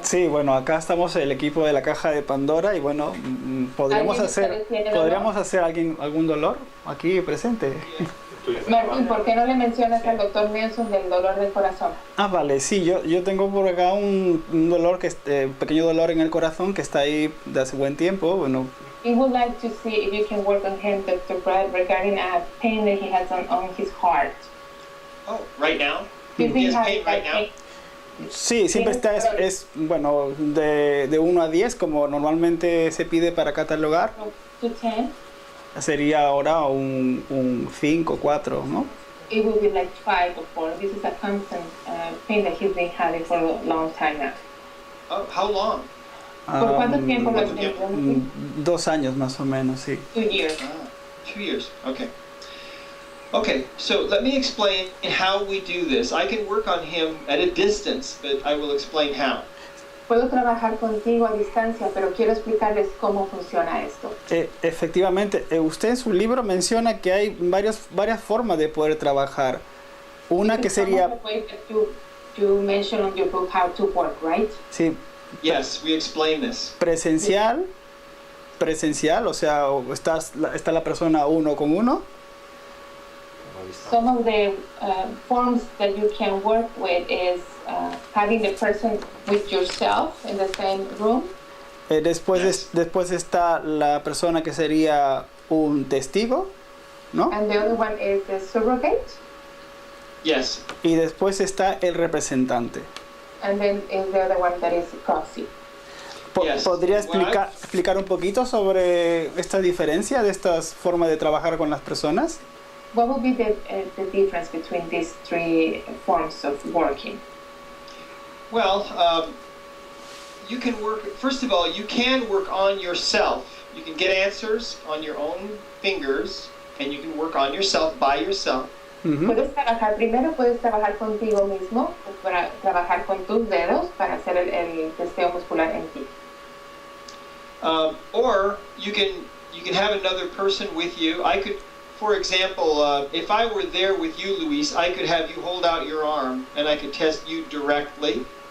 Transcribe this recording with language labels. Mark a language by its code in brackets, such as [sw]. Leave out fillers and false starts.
[es] Sí, bueno, acá estamos el equipo de la caja de Pandora y bueno, podríamos hacer algún dolor aquí presente. Martín, ¿por qué no le mencionas al doctor Nelson del dolor del corazón? Ah, vale, sí, yo tengo por acá un dolor, pequeño dolor en el corazón que está ahí de hace buen tiempo, bueno. [en] We would like to see if you can work on him, Dr. Brad, regarding a pain that he has on his heart. Oh, right now? Do you He think has pain right now? [es] Sí, siempre está, bueno, de 1 a 10, como normalmente se pide para catalogar. [en] To 10? [es] Sería ahora un 5, 4, ¿no? [en] It would be like 5 or 4. This is a constant pain that he's been having for a long time now. Oh, how long? [es] ¿Por cuánto tiempo lo has tenido? 2 años más o menos, sí. [en] 2 years. 2 years, okay. Okay, so let me explain how we do this. I can work on him at a distance, but I will explain how. [es] Puedo trabajar contigo a distancia, pero quiero explicarles cómo funciona esto. Efectivamente, usted en su libro menciona que hay varias formas de poder trabajar. Una que sería... [en] You mentioned on your book how to work, right? [es] Sí. [en] Yes, we explain this. [es] Presencial, o sea, está la persona uno con uno. [en] Some of the forms that you can work with is having the person with yourself in the same room. [es] Después está la persona que sería un testigo, ¿no? [en] And the other one is the surrogate. Yes. [es] Y después está el representante. [en] And then is the other one that is proxy. Yes. [es] ¿Podría explicar un poquito sobre esta diferencia de estas formas de trabajar con las personas? [en] What would be the difference between these 3 forms of working? Well, you can work, first of all, you can work on yourself. You can get answers on your own fingers, and you can work on yourself by yourself. [es] Puedes trabajar, primero puedes trabajar contigo mismo, para trabajar con tus dedos para hacer el testeo muscular en ti. [en] Or you can have another person with you. I could, for example, if I were there with you, Luis, I could have you hold out your arm and I could test you directly.